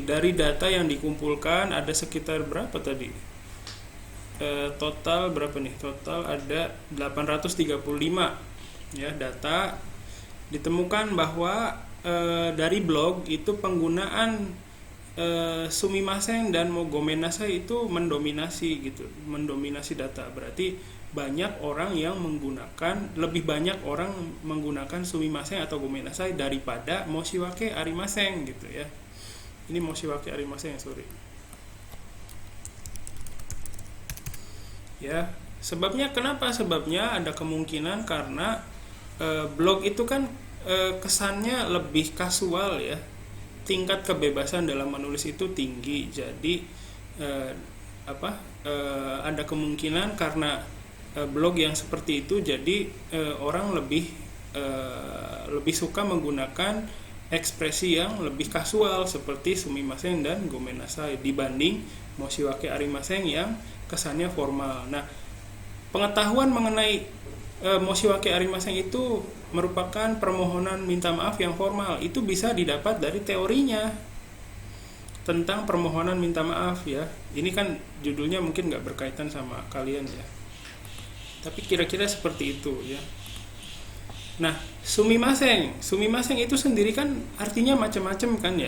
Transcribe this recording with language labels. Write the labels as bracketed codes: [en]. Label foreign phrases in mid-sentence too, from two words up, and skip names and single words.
[id] Dari data yang dikumpulkan ada sekitar berapa tadi? Total berapa nih? Total ada 835 ya data. Ditemukan bahwa dari blog itu penggunaan sumimasen dan [ja] ごめんなさい [id] itu mendominasi gitu, mendominasi data. Berarti lebih banyak orang menggunakan sumimasen atau [ja] ごめんなさい [id] daripada [ja] 申し訳ありません [id] gitu ya. [ja] Ini 申し訳ありません, [id] sorry. Ya, sebabnya kenapa? Sebabnya ada kemungkinan karena blog itu kan kesannya lebih kasual ya. Tingkat kebebasan dalam menulis itu tinggi. Jadi ada kemungkinan karena blog yang seperti itu, jadi orang lebih suka menggunakan ekspresi yang lebih kasual seperti sumimasen dan [ja] ごめんなさい [id] dibanding [ja] 申し訳ありません [id] yang kesannya formal. Nah, pengetahuan mengenai [ja] 申し訳ありません [id] itu merupakan permohonan minta maaf yang formal. Itu bisa didapat dari teorinya tentang permohonan minta maaf ya. Ini kan judulnya mungkin nggak berkaitan sama kalian ya, tapi kira-kira seperti itu ya. Nah, sumimasen itu sendiri kan artinya macam-macam kan ya.